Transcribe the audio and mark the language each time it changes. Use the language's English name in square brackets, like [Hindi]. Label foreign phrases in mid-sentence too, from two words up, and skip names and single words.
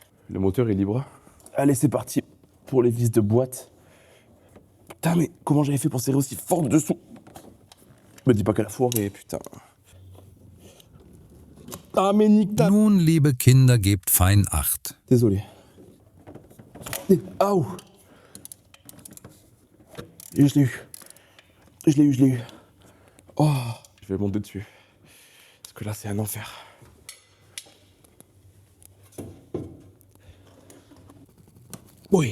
[French] Le moteur est libre. Allez, c'est parti pour les vis de boîte. Putain, mais comment j'avais fait pour serrer aussi fort de dessous? Me dis pas qu'elle a foiré, putain. Ah, mais nique ta... [German] Nun, liebe Kinder, gebt fein Acht. [French] Désolé. Aouh. Et je l'ai eu. Je l'ai eu. Oh, je vais monter dessus. Parce que là, c'est un enfer. Oui.